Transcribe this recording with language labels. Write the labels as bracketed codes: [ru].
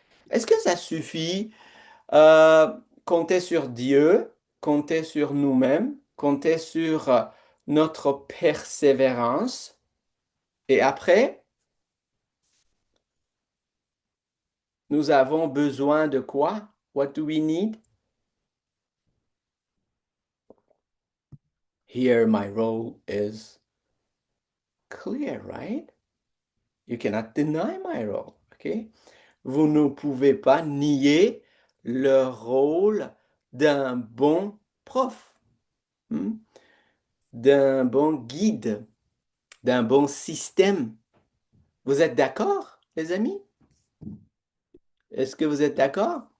[fr] Est-ce que ça suffit compter sur Dieu, compter sur nous-mêmes, compter sur notre persévérance et après, nous avons besoin de quoi? [en] What do we need? Here, my role is clear, right? You cannot deny my role, okay? [fr] Vous ne pouvez pas nier le rôle d'un bon prof, hmm, d'un bon guide, d'un bon système. Vous êtes d'accord, les amis? Est-ce que vous êtes d'accord?